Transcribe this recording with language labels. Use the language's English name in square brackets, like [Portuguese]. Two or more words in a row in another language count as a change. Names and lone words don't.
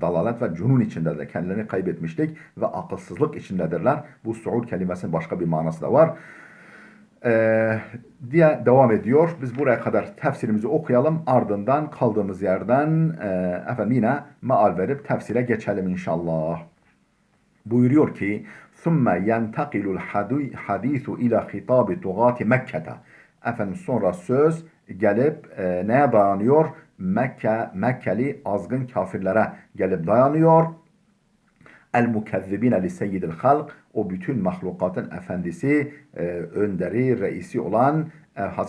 [Turkish] Dalalet ve cunun içindedirler. Kendilerini kaybetmişlik ve akılsızlık içindedirler. Bu su'ur kelimesinin başka bir manası da var. Diye devam ediyor. Biz buraya kadar tefsirimizi okuyalım. Ardından kaldığımız yerden yine meal verip tefsire geçelim inşallah. Buyuruyor ki [Arabic] ثُمَّ يَنْتَقِلُ الْحَد۪يثُ اِلَى خِطَابِ تُغَاتِ مَكَّةَ. [Turkish] Sonra söz gelip neye dayanıyor? Mekkeli azgın kafirlere gelip dayanıyor. [Arabic] المكذبين لسيد الخلق. [Turkish] O bütün mahlukatın efendisi, önderi, reisi olan Hz.